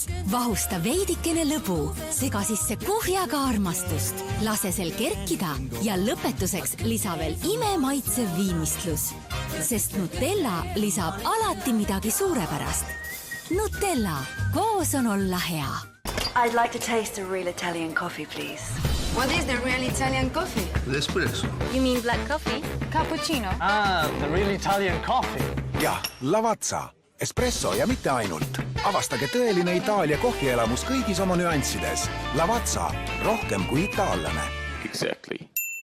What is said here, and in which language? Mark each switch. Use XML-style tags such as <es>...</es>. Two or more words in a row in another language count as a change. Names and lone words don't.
<et>Vahusta veidikene lõbu, sega sisse kuhjaga armastust. Lase sel kerkida ja lõpetuseks lisa veel imemaitsev viimistlus. Sest Nutella lisab alati midagi suurepärast. Nutella, koos on olla hea.</et> <en>I'd like to taste a real Italian coffee, please. What is the real Italian coffee? L'espresso. You mean black coffee? Cappuccino? The real Italian coffee.</en> <et>Jah, Lavazza. Espresso ja mitte ainult. Avastage tõeline Itaalia kohvielamus kõigis oma nüanssides. Lavazza, rohkem kui itaallane.</et> <en>Exactly.</en>